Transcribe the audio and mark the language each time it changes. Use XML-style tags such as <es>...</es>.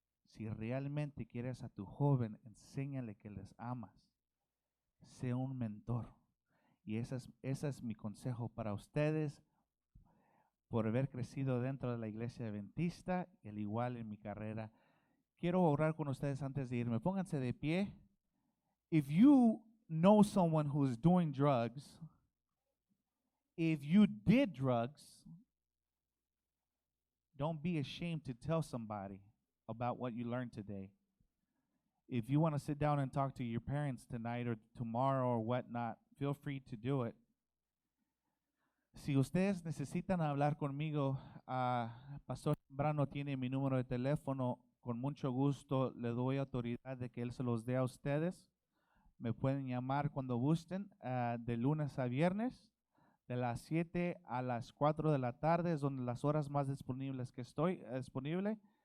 <es>Si realmente quieres a tu joven, enséñale que les amas. Sé un mentor. Y ese es mi consejo para ustedes por haber crecido dentro de la iglesia adventista y al igual en mi carrera. Quiero orar con ustedes antes de irme. Pónganse de pie.</es> <en>If you know someone who's doing drugs, if you did drugs, don't be ashamed to tell somebody about what you learned today. If you want to sit down and talk to your parents tonight or tomorrow or whatnot, feel free to do it.</en> <es>Si ustedes necesitan hablar conmigo, Pastor Zambrano tiene mi número de teléfono. Con mucho gusto le doy autoridad de que él se los dé a ustedes. Me pueden llamar cuando gusten, de lunes a viernes, de las 7 a las 4 de la tarde, es donde las horas más disponibles que estoy disponible.</es>